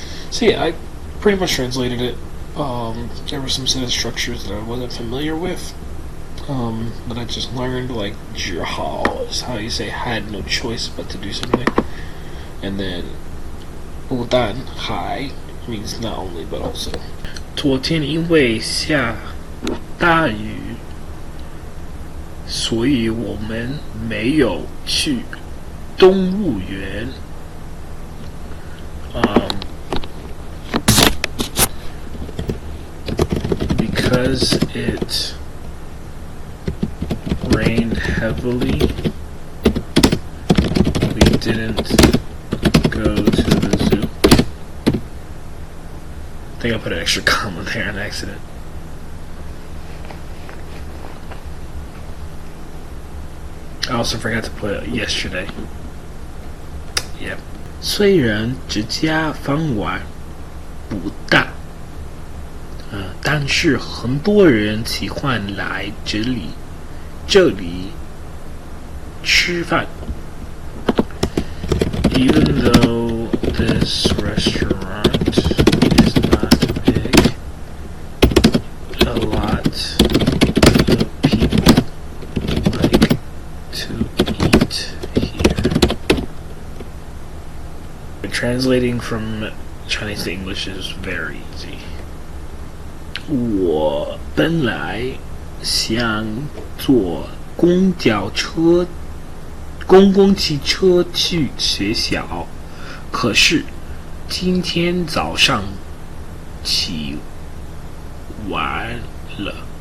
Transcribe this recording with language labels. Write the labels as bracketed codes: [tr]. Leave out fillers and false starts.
[en] So yeah, I pretty much translated it. There were some sentence structures that I wasn't familiar with, but I just learned, like 只好 is how you say had no choice but to do something, and then 不但还 means not only but also. [zh] 昨天因为下大雨，所以我们没有去动物园。 [en] because it rained heavily, we didn't go to the zoo. I think I put an extra comma there on accident. I also forgot to put yesterday. Yep. [zh] 虽然这家饭馆不大，但是很多人喜欢来这里吃饭。 [en] Even though this restaurant is not big, a lot of people like to eat here. Translating from Chinese to English is very easy. [zh] 我本来想坐公共汽车去学校，可是今天早上起晚了。